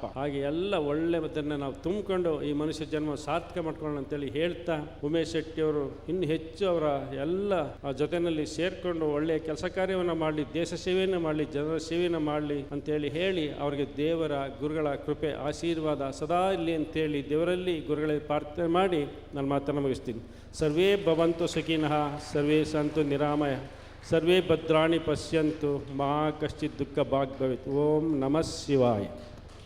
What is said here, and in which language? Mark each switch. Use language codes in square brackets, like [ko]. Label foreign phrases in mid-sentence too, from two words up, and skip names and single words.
[kn] ಹಾಗೆ ಎಲ್ಲ ಒಳ್ಳೆಯದನ್ನು ನಾವು ತುಂಬಿಕೊಂಡು ಈ ಮನುಷ್ಯ ಜನ್ಮ ಸಾರ್ಥಕ ಮಾಡ್ಕೊಳ್ಳೋಣ ಅಂತೇಳಿ ಹೇಳ್ತಾ, ಉಮೇಶ್ ಶೆಟ್ಟಿ ಅವರು ಇನ್ನು ಹೆಚ್ಚು ಅವರ ಎಲ್ಲ ಜೊತೆಯಲ್ಲಿ ಸೇರ್ಕೊಂಡು ಒಳ್ಳೆಯ ಕೆಲಸ ಕಾರ್ಯವನ್ನು ಮಾಡಲಿ, ದೇಶ ಸೇವೆಯನ್ನು ಮಾಡಲಿ, ಜನರ ಸೇವೆಯನ್ನು ಮಾಡಲಿ ಅಂತೇಳಿ ಹೇಳಿ ಅವರಿಗೆ ದೇವರ ಗುರುಗಳ ಕೃಪೆ ಆಶೀರ್ವಾದ ಸದಾ ಇರಲಿ ಅಂತೇಳಿ ದೇವರಲ್ಲಿ ಗುರುಗಳಿಗೆ ಪ್ರಾರ್ಥನೆ ಮಾಡಿ ನನ್ನ ಮಾತನ್ನು ಮುಗಿಸ್ತೀನಿ. [sa] ಸರ್ವೇ ಭವಂತು ಸುಖಿನಃ, ಸರ್ವೇ ಸಂತು ನಿರಾಮಯ, ಸರ್ವೇ ಭದ್ರಾಣಿ ಪಶ್ಯಂತು, ಮಾ ಕಶ್ಚಿತ್ ದುಃಖ ಭಾಗ್ ಭವೇತ್. ಓಂ ನಮಃ ಶಿವಾಯ.